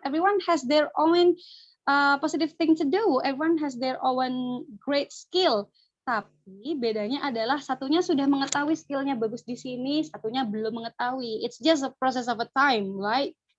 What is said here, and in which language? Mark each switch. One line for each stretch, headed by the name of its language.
English: Everyone has their own positive thing to do. Everyone has their own great skill.
Indonesian: Tapi bedanya adalah satunya sudah mengetahui skillnya bagus di sini, satunya belum mengetahui.
English: It's just a process of a time, right?